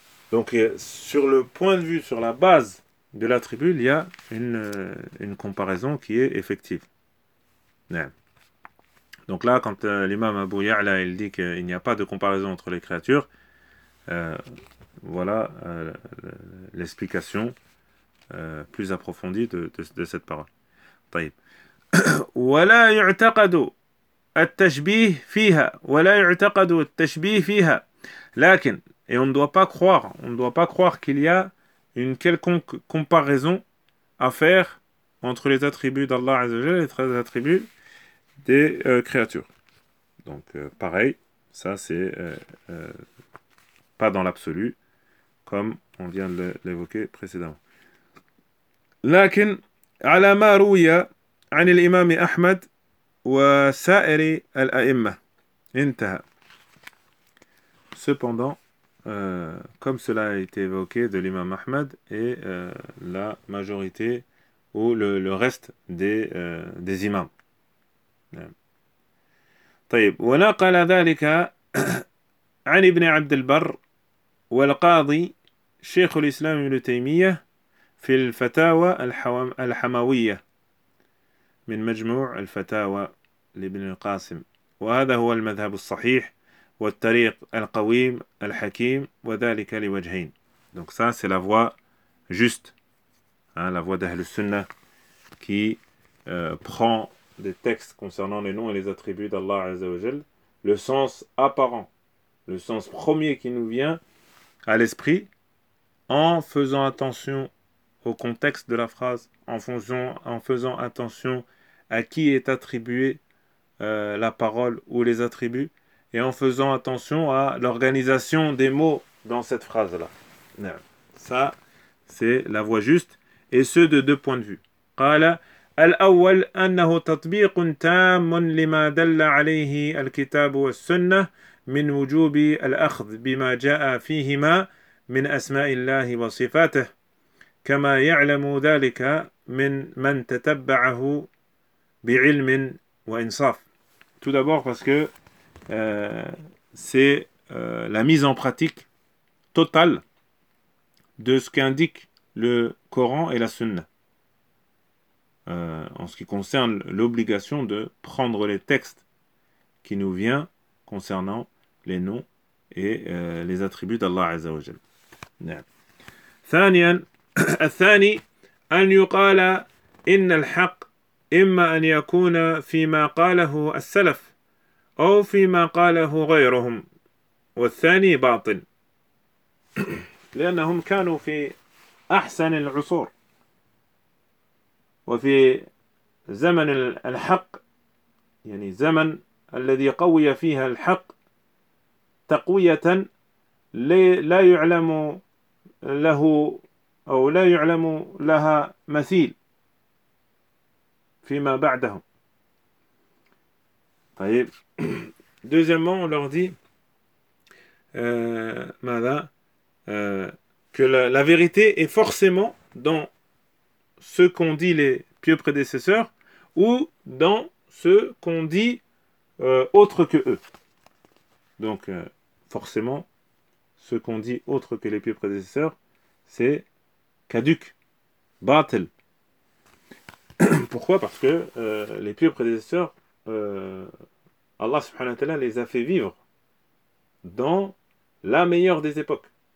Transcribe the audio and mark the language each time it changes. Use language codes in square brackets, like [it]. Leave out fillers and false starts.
[fr] Donc, sur le point de vue, sur la base de l'attribut, il y a une comparaison qui est effective. Non. Donc là, quand l'imam Abu Ya'la il dit qu'il n'y a pas de comparaison entre les créatures, voilà l'explication plus approfondie de cette parole. [ar] طيب. ولا يعتقد التشبيه فيها ولا يعتقد التشبيه فيها. لكن, [fr] et on ne doit pas croire qu'il y a une quelconque comparaison à faire entre les attributs d'Allah Azzawajal et les attributs des créatures. Donc, pareil, ça, c'est pas dans l'absolu, comme on vient de l'évoquer précédemment. [ar] لكن على ما روي عن الإمام أحمد وسائر الأئمة انتهى. [fr] Cependant, comme cela a été évoqué de l'imam Ahmed et la majorité ou le reste des imams. [ar] طيب ونقل ذلك عن ابن عبد البر والقاضي شيخ الإسلام ابن تيمية في الفتاوى الحموية من مجموع الفتاوى لابن القاسم وهذا هو المذهب الصحيح والطريق القويم الحكيم وذلك لوجهين. [fr] Donc ça c'est la voie juste, hein, la voie d'Ahl Sunnah qui prend des textes concernant les noms et les attributs d'Allah Azza wa Jal, le sens apparent, le sens premier qui nous vient à l'esprit, en faisant attention au contexte de la phrase, en faisant attention à qui est attribué la parole ou les attributs, et en faisant attention à l'organisation des mots dans cette phrase-là. Ça, c'est la voie juste, et ce de deux points de vue. [ar] « Qala » الأول أنه تطبيق تام لما دل عليه الكتاب والسنة من وجوب الأخذ بما جاء فيهما من أسماء الله وصفاته كما يعلم ذلك من من تتبعه بعلم وإنصاف. [fr] Tout d'abord parce que c'est la mise en pratique totale de ce qu'indique le Coran et la Sunna. En ce qui concerne l'obligation de prendre les textes qui nous vient concernant les noms et les attributs d'Allah Azza wa Jal. [ar] ثانيا الثاني أن يقال إن الحق إما أن يكون فيما قاله السلف أو فيما قاله غيرهم والثاني باطل لأنهم كانوا في أحسن العصور وفي زمن الحق يعني زمن الذي قوي فيها الحق تقوية لا يعلم له أو لا يعلم لها مثيل فيما بعدهم [fr] طيب deuxièmement on leur dit ماذا que la vérité est forcément dans ce qu'ont dit les pieux prédécesseurs ou dans ce qu'on dit autre que eux. Donc, forcément, ce qu'on dit autre que les pieux prédécesseurs, c'est caduque, bâtel. Pourquoi ? Parce que les pieux prédécesseurs, Allah subhanahu wa ta'ala les a fait vivre dans la meilleure des époques.